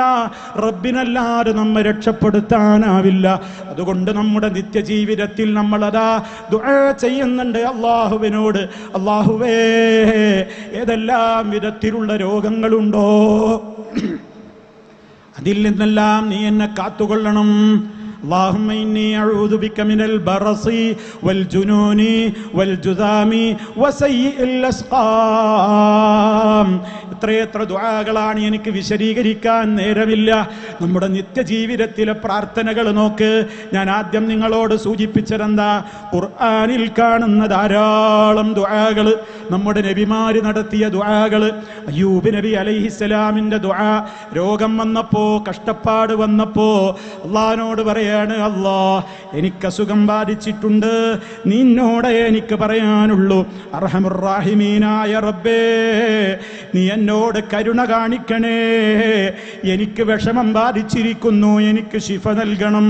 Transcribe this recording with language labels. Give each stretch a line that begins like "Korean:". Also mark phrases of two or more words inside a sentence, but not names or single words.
Malayalam: റബ്ബിനല്ലാതെ നമ്മെ രക്ഷപ്പെടുത്താനാവില്ല. അതുകൊണ്ട് നമ്മുടെ നിത്യജീവിതത്തിൽ നമ്മൾ അതാ ദുആ ചെയ്യുന്നുണ്ട് അല്ലാഹുവിനോട്. അല്ലാഹുവേ, ഏതെല്ലാം വിധത്തിലുള്ള രോഗങ്ങളുണ്ടോ അതിൽ നിന്നെല്ലാം നീ എന്നെ കാത്തുകൊള്ളണം.
Arabic: اللهم إني أعوذ بك من البرص والجنون والجذام وسيء الأسقام.
Malayalam: എത്രയെത്ര ദുആകളാണ്, എനിക്ക് വിശദീകരിക്കാൻ നേരമില്ല. നമ്മുടെ നിത്യജീവിതത്തിലെ പ്രാർത്ഥനകൾ നോക്ക്. ഞാൻ ആദ്യം നിങ്ങളോട് സൂചിപ്പിച്ചതെന്താ? ഖുർആനിൽ കാണുന്ന ധാരാളം ദുആകൾ, നമ്മുടെ നബിമാര് നടത്തിയ ദുആകൾ. അയ്യൂബ് നബി അലൈഹിസ്സലാമിന്റെ ദുആ, രോഗം വന്നപ്പോ, കഷ്ടപ്പാട് വന്നപ്പോ അള്ളാഹിനോട് പറയാണ്, അല്ലാ, എനിക്ക് അസുഖം ബാധിച്ചിട്ടുണ്ട്, നിന്നോട് എനിക്ക് പറയാനുള്ളൂ,
Arabic: أرحم الراحمين
Malayalam: റബ്ബേ, നീ എന്നോട് കരുണ കാണിക്കണേ, എനിക്ക് വിഷമം ബാധിച്ചിരിക്കുന്നു, എനിക്ക് ശിഫ നൽകണം.